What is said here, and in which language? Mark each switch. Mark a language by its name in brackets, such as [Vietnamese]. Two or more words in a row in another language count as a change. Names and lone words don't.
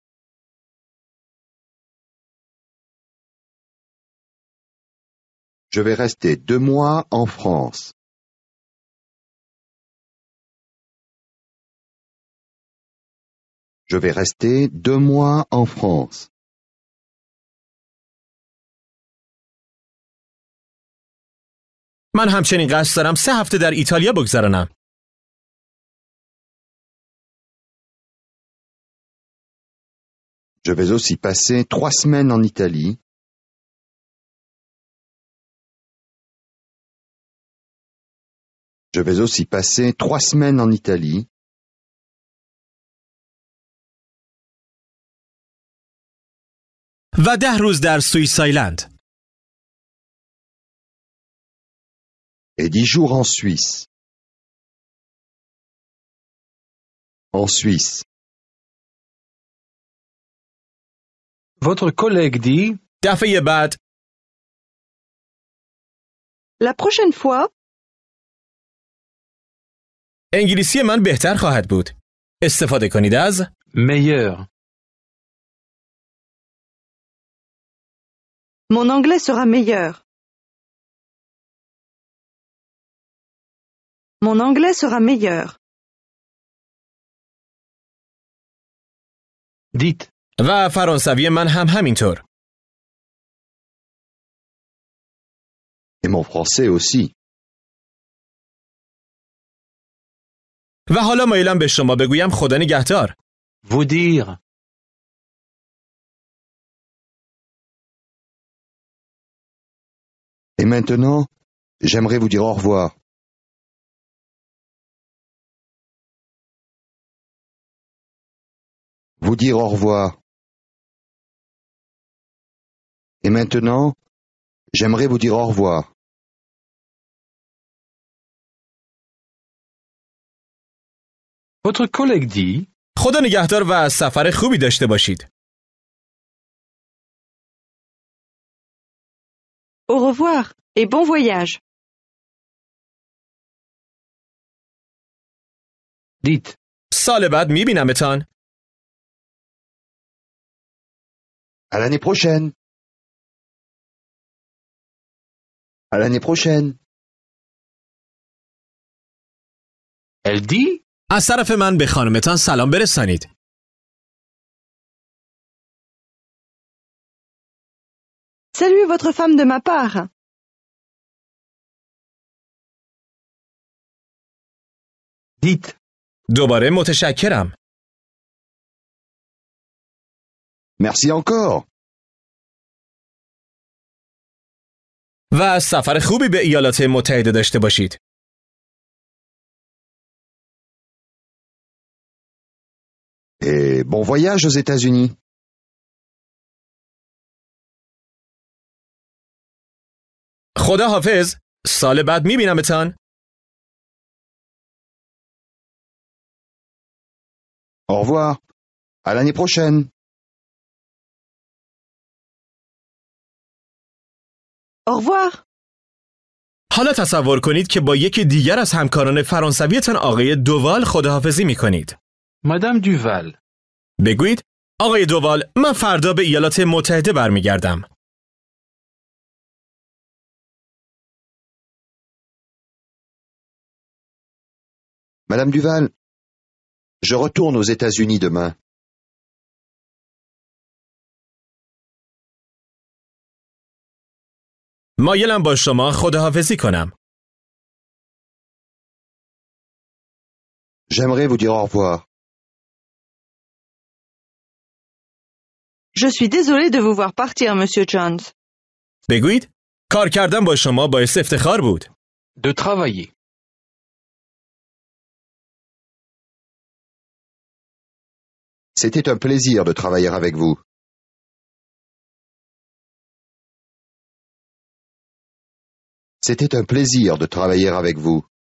[French] Je vais rester 2 mois en France. Je vais rester 2 mois en France. [Persian] من همچنین قصد دارم 3 هفته در ایتالیا بگذرانم. [French] Je vais aussi passer 3 semaines en Italie. Je vais aussi passer 3 semaines en Italie. [Persian] و 10 روز در سوئیسلند. [French] Et 10 jours en Suisse. En Suisse. Votre collègue dit [Persian] دفعه بعد [French] La prochaine fois, [Persian] انگلیسی من بهتر خواهد بود. استفاده کنید از [French] meilleur. mon anglais sera meilleur. Mon anglais sera meilleur. Dites [Persian] و فرانسوی من هم همینطور. [French] Et mon français aussi. [Persian] و حالا مایلم به شما بگویم خدا نگهدار. [French] vous dire. Et maintenant, j'aimerais vous dire au revoir. Vous dire au revoir. Et maintenant, j'aimerais vous dire au revoir. Votre collègue dit [Persian] خدا نگهدار و سفر خوبی داشته باشید. [French] Au revoir et bon voyage. dites [Persian] سال بعد میبینمتان. [French] À l'année prochaine. À l'année prochaine. elle dit [Persian] از طرف من به خانمتان سلام برسانید. [French] Saluez votre femme de ma part. dites [Persian] دوباره متشکرم. [French] Merci encore. [Persian] و سفر خوبی به ایالات متحده داشته باشید. [French] Et bon voyage aux États-Unis. [Persian] خدا حافظ. سال بعد میبینمتان. [French] Au revoir. À l'année prochaine. Au revoir. [Persian] حالا تصور کنید که با یکی دیگر از همکاران فرانسویتان آقای دووال خداحافظی میکنید. [French] Madame Duval. [Persian] بگویید آقای دووال من فردا به ایالات متحده برمیگردم. [French] Madame Duval, je retourne aux États-Unis demain. [Persian] مایلم با شما خداحافظی کنم. [French] J'aimerais vous dire au revoir. Je suis désolée de vous voir partir, Monsieur Jones. [Persian] بگویید کار کردن با شما باعث افتخار بود. [French] de travailler. C'était un plaisir de travailler avec vous. C'était un plaisir de travailler avec vous.